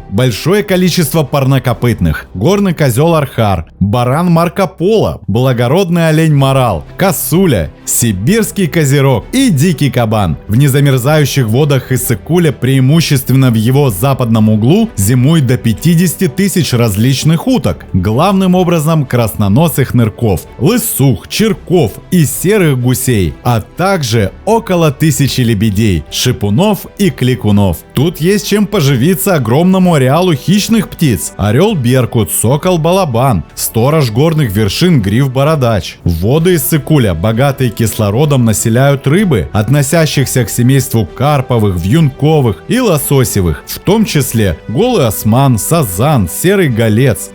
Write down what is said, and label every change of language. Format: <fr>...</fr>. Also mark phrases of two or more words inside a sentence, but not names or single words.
<ru>Большое количество парнокопытных, горный козел архар, баран Марко Поло, благородный олень морал, косуля, сибирский козерог и дикий кабан. В незамерзающих водах Иссык-Куля, преимущественно в его западном углу, зимует до 50 тысяч различных уток, главным образом красноносых нырков, лысух, черков и серых гусей, а также около 1000 лебедей, шипунов и кликунов. Тут есть чем поживиться огромному ареалу хищных птиц: орел-беркут, сокол-балабан, сторож горных вершин гриф-бородач. Воды Иссык-Куля, богатые кислородом, населяют рыбы, относящихся к семейству карповых, вьюнковых и лососевых, в том числе голый осман, сазан, серый голец.</ru>